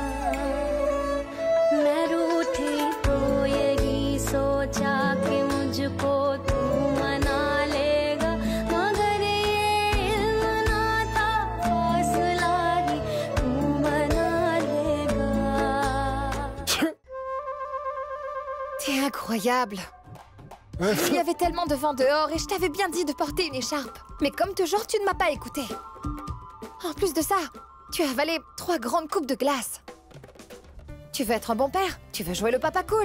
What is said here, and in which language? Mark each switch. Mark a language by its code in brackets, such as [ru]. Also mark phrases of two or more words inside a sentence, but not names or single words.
[hi] मैं रूठी तो यही सोचा कि मुझको तू मना लेगा मगर ये इल्म ना था हौसला ही तू बना लेगा [fr] T'es incroyable. Il y avait tellement de vent dehors et je t'avais bien dit de porter une écharpe. Mais comme toujours, tu ne m'as pas écouté. En plus de ça, tu as avalé 3 grandes coupes de glace. Tu veux être un bon père, tu veux jouer le papa cool.